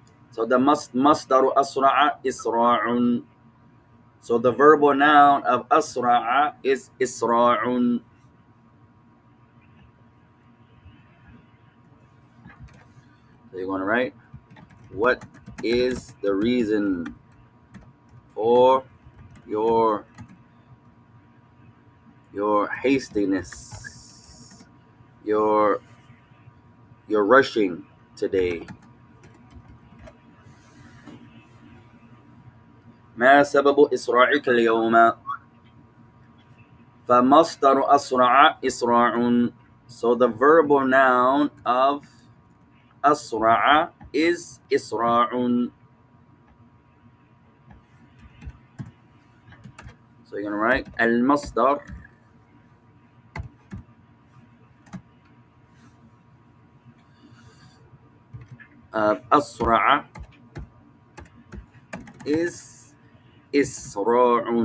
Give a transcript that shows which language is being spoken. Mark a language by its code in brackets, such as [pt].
[en] So the مصدر أسرع إسراع. So the verbal noun of أسرع is إسراع. So you're going to write, what is the reason for your hastiness, your rushing today? [ar] ما سبب إسراعك اليوم؟ فمصدر أسرع إسراع. [en] So the verbal noun of أسرع is إسراع. So you're gonna write المصدر of أسرع is إسراع.